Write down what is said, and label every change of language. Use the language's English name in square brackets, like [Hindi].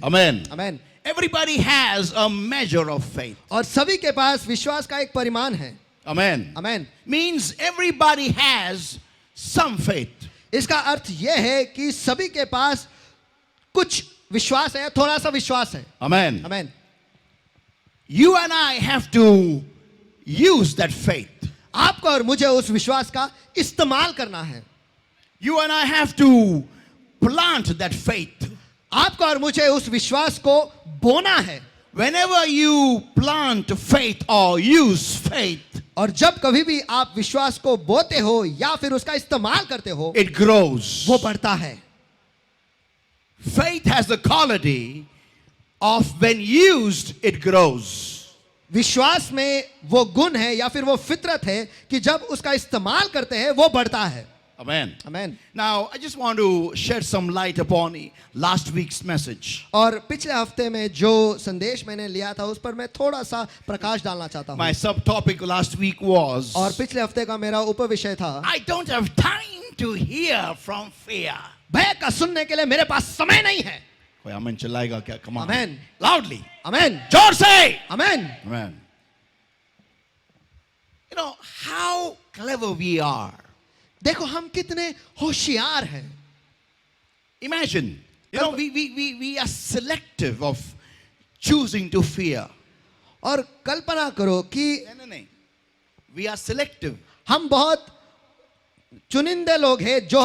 [English] Amen. [Hindi] आमीन। [English] Everybody has a measure of faith. [Hindi] और सभी के पास विश्वास का एक परिमाण है। [English] Amen. [Hindi] आमीन। [English] Means everybody has some faith. [Hindi] इसका अर्थ यह है कि सभी के पास कुछ विश्वास है, थोड़ा सा विश्वास है। [English] Amen. [Hindi] आमीन। [English] You and I have to use that faith. [Hindi] आपको और मुझे उस विश्वास का इस्तेमाल करना है। [English] You and I have to plant that faith. [Hindi] आपको और मुझे उस विश्वास को बोना है। [English] Whenever you plant faith or use faith, [Hindi] और जब कभी भी आप विश्वास को बोते हो या फिर उसका इस्तेमाल करते हो, [English] it grows. [Hindi] वो बढ़ता है। [English] Faith has the quality of when used, it grows. [Hindi] विश्वास में वो गुण है या फिर वो फितरत है कि जब उसका इस्तेमाल करते हैं वो बढ़ता है। [English] Amen. [Hindi] आमीन। [English] Now, I just want to shed some light upon last week's message. [Hindi] और पिछले हफ्ते में जो संदेश मैंने लिया था उस पर मैं थोड़ा सा प्रकाश डालना चाहता हूँ। [English] My subtopic last week was [Hindi] और पिछले हफ्ते का मेरा उपविषय था, [English] I don't have time to hear from fear. [Hindi] भय का सुनने के लिए मेरे पास समय नहीं है। कोई आमीन चिल्लाएगा क्या? [English] Come on. Amen. Loudly. [Hindi] आमीन। जोर से. आमीन। [English] Amen. You know how clever we are. [Hindi] देखो हम कितने होशियार हैं। [English] Imagine, you know, we are selective of choosing to fear. [Hindi] और कल्पना करो कि नहीं. [English] We are selective. [Hindi] हम बहुत चुनिंदे लोग हैं जो